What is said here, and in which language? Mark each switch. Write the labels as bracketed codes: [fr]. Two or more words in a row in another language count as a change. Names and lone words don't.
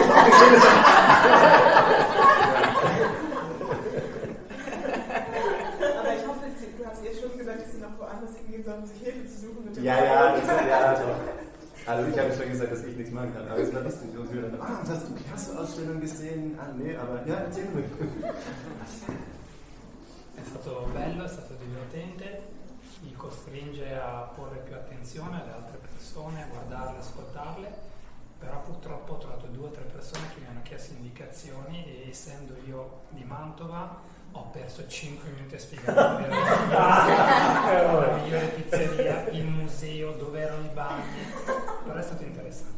[de] Aber ich hoffe, du hast ihr schon gesagt, dass sie noch woanders hingehen sollen, um sich Hilfe zu suchen. Mit dem Ja, doch. Also ich habe schon gesagt, dass ich nichts machen kann, aber es war lustig. Und wir dann, hast du Ausstellung gesehen? Nee, aber ja, erzähl mir. [it] È stato bello, è stato divertente, mi costringe a porre più attenzione alle altre persone, a guardarle, ascoltarle, però purtroppo ho trovato 2 o 3 persone che mi hanno chiesto indicazioni e essendo io di Mantova ho perso 5 minuti a spiegare la migliore pizzeria, il museo, dove erano i bagni, però è stato interessante.